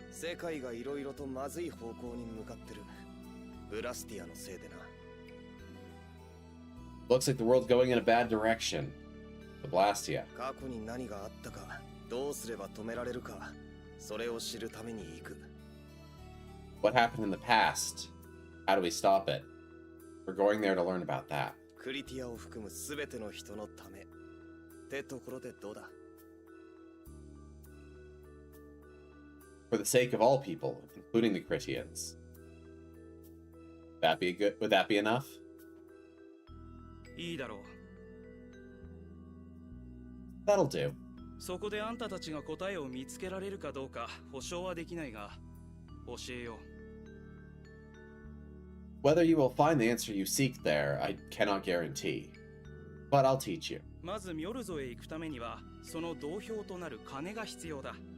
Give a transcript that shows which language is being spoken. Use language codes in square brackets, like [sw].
[ja] 世界がいろいろとまずい方向に向かってる。ブラスティアのせいでな。 [en] Looks like the world's going in a bad direction. The Blastia. [ja] 過去に何があったか、どうすれば止められるか、それを知るために行く。 [en] What happened in the past? How do we stop it? We're going there to learn about that. [ja] クリティアを含むすべての人のため。ってところでどうだ？ [en] For the sake of all people, including the Critians. Would that be enough? [ja] いいだろう。 [en] That'll do. [ja] そこであんたたちが答えを見つけられるかどうか保証はできないが、教えよう。 [en] Whether you will find the answer you seek there, I cannot guarantee. But I'll teach you. [ja] まずミョルゾへ行くためには、その同票となる金が必要だ。